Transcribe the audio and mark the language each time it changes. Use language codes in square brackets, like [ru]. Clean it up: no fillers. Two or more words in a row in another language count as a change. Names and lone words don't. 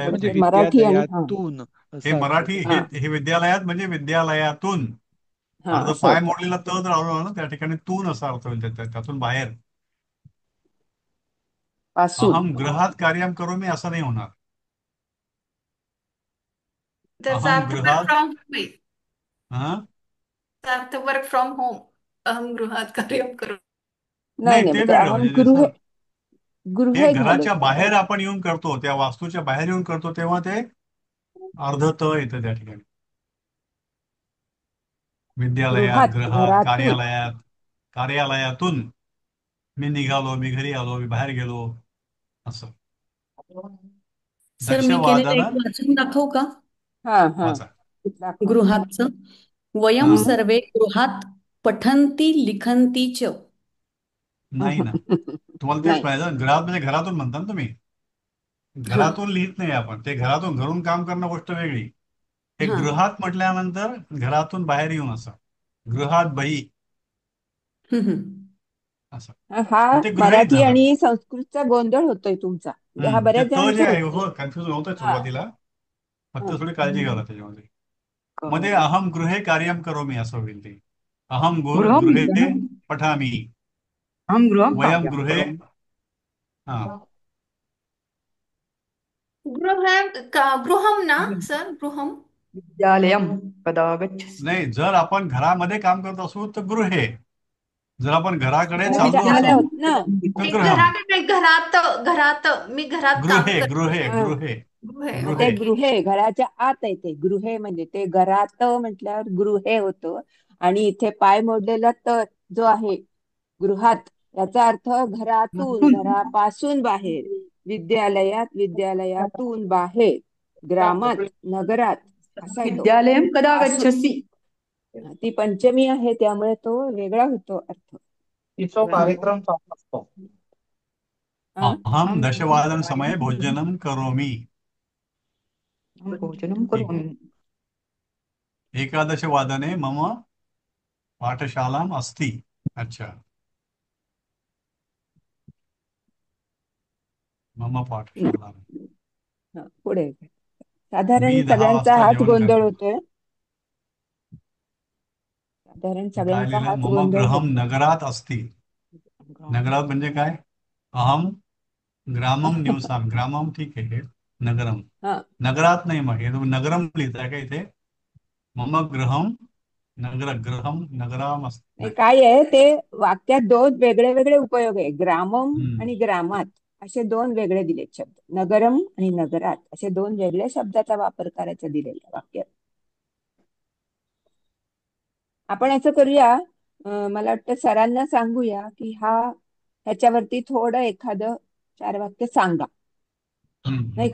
[mr] पण विद्यालयात म्हणजे ते नाही. मराठी आणि हा विद्यालयातून हे असा अर्थ मराठी, होतो. हे हा हे विद्यालयात म्हणजे विद्यालयातून. हा अर्ध असं पाय होतं. मोडलेला तर राहणार ना, त्या ठिकाणी तून असा अर्थ होईल त्यातून बाहेर. पासून. [sa] अहम गृहात कार्यम करू [mr] मी असं नाही होणार. त्याचा अहम अर्थ वर्क गृहात. [en] from home [mr] आहे. हा, त्याचा अर्थ [en] work from home. [sa] अहम गृहात कार्यम करू. [mr] नाही नाही नाही, ते मग ते वेगळं, अहम म्हणजे गृहे जसं हे गृहे झालं घराच्या ते. बाहेर आपण येऊन करतो, त्या वास्तूच्या बाहेर येऊन करतो, तेव्हा ते अर्ध त येतं त्या ठिकाणी. विद्यालयात, गृहात गृहात, घरातून. कार्यालयात, कार्यालयातून मी निघालो, मी घरी आलो, मी बाहेर गेलो, असं. सर, मी केलेलं दक्षवादन. एक वाचून दाखवू का? हा हा, वाचा. दाखवा. गृहाचं. वयम हा, हम्म. [sa] सर्वे गृहात पठंती लिखंती च. [mr] नाही ना, तुम्हाला तेच नाही. पाहिजे. घरात म्हणजे घरातून म्हणता ना तुम्ही. हा घरातून लिहित नाही आपण, ते घरातून घरून काम करणं गोष्ट वेगळी. हे हा. गृहात म्हटल्यानंतर घरातून बाहेर येऊन असं. गृहात बही हम्म. असं. हा मग ते गृहीत मराठी झालं. आणि संस्कृतचा गोंधळ होतोय तुमचा, म्हणजे हा ते बऱ्याच त जे जणांचा आहे, होतोय. हो, कन्फ्युज होतं हा सुरुवातीला. फक्त हा. थोडी काळजी घ्यावी त्याच्यामध्ये. मग ते कळलं. [sa] अहम गृहे कार्यम करोमि [mr] असं होईल ते. अहम गृहम [sa] गृहे पठामि. अहम गृहम [mr] वयम कार्यम गृहे. करोमि. हा, गृहम ना सर, गृहम. [sa] विद्यालयम कदा गच्छसि. [mr] नाही, जर आपण घरामध्ये काम करत असू तर गृहे. जर आपण घराकडे चाललो घराच्या असू आत विद्यालयम ना. तर मी गृहम. घरात नाही, घरात घरात मी घरात काम गृहे, करते. गृहे, हा गृहे, गृहे. मग ते गृहे. गृहे घराच्या आत आहे, ते गृहे म्हणजे ते घरात म्हटल्यावर गृहे होतं. आणि इथे पाय मोडलेला त जो आहे गृहात, याचा अर्थ घरातून, आतून. घरापासून बाहेर. विद्यालयात, विद्यालयातून बाहेर. ग्रामात, नगरात, असा येतो. [sa] विद्यालयम कदा [mr] पासून. गच्छसि. ती पंचमी आहे त्यामुळे तो वेगळा होतो अर्थ. तिचा कार्यक्रम चालू असतो. हा? [sa] अहम दशवादन समये भोजनम करोमि. [mr] भोजनं ठीक आहे. करोमि. [sa] एकादशवादने मम पाठशालाम अस्ति. [mr] अच्छा, [sa] मम पाठशाला. [mr] हा, पुढे साधारण मी 10 सगळ्यांचा वाजता हाच जेवण गोंधळ करतो. होतोय. साधारण हे काय सगळ्यांचा लिहिलंय? हाच मम गोंधळ गृहम होतोय. [sa] नगरात अस्ति. [mr] नगरात म्हणजे काय? [sa] अहम ग्रामम निवसाम. ग्रामम [mr] ठीक आहे. [sa] नगरम. [mr] हा नगरात नाही, मग हे तुम्ही नगरम लिहिताय का इथे? [sa] मम गृहम गृहम नगराम अस्ति. [mr] नाही, नाही. काय आहे ते वाक्यात दोन वेगळे वेगळे उपयोग आहे. ग्रामम हम्म. आणि ग्रामात असे दोन वेगळे दिलेत शब्द. नगरम आणि नगरात असे दोन वेगळ्या शब्दाचा वापर करायचा दिलेल्या वाक्यात. आपण असं करूया, मला वाटतं सरांना सांगूया की ह्याच्यावरती थोडं एखादं 4 वाक्य सांगा, नाही